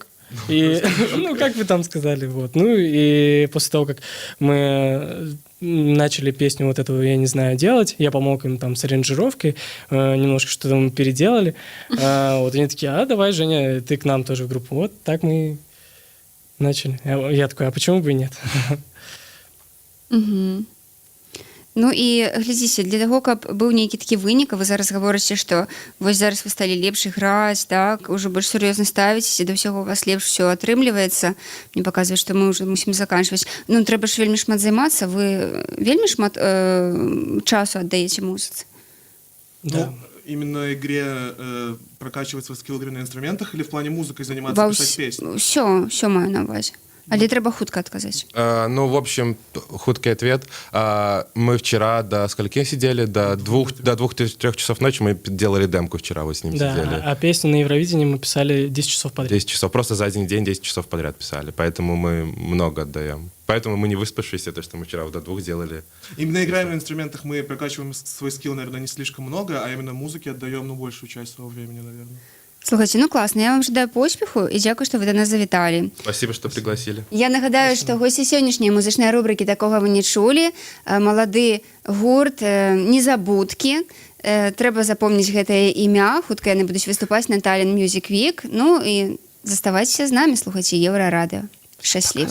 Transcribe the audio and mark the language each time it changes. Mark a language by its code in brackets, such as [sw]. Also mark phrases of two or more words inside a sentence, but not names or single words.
[ru] И, ну, как вы там сказали, вот. Ну, и после того, как мы начали песню вот эту, я не знаю, делать, я помог им там с аранжировкой, немножко что-то мы переделали. Вот они такие, давай, Женя, ты к нам тоже в группу. Вот так мы начали. Я такой, а почему бы и нет? Угу. [be] Ну і глядзіце, для таго, каб быў нейкі такі вынік, а вы зараз гаворыце, што вось зараз вы сталі лепш іграць, так, ужо больш сур'ёзна ставіцеся, да ўсяго у вас лепш усё атрымліваецца. Мне паказвае, што мы ўжо мусім заканчваць. Ну, трэба ж вельмі шмат займацца, вы вельмі шмат часу аддаеце музыцы? [ru] Да. Ну, именно игре прокачивать свой скилл игры на инструментах или в плане музыкой заниматься, писать песни? [be] Все маю на увазе. Але трэба хутка адказаць. [ru] Ну, в общем, хуткий ответ. Мы вчера до скольки сидели? До 2-3 часов ночи мы делали демку вчера, вот с ним сидели. А песню на Евровидении мы писали 10 часов подряд. 10 часов. Просто за один день 10 часов подряд писали. Поэтому мы много отдаем. Поэтому мы не выспавшиеся, то, что мы вчера до 2 делали. Именно играем на инструментах, мы прокачиваем свой скилл, наверное, не слишком много, а именно музыке отдаем, большую часть своего времени, наверное. [be] Слухайте, ну класна, я вам жадаю поспеху і дзякую, што вы да нас завіталі. [ru] Спасибо, что пригласили. [be] Я нагадаю, што госці сённяшняй музычнай рубрыкі «Такога вы не чулі», малады гурт «Незабудкі». Трэба запомніць гэтае імя, хутка яны будуць выступаць на Tallinn Music Week. Ну і заставайцеся з намі, слухайце Еўрарадыё. Шчасліва.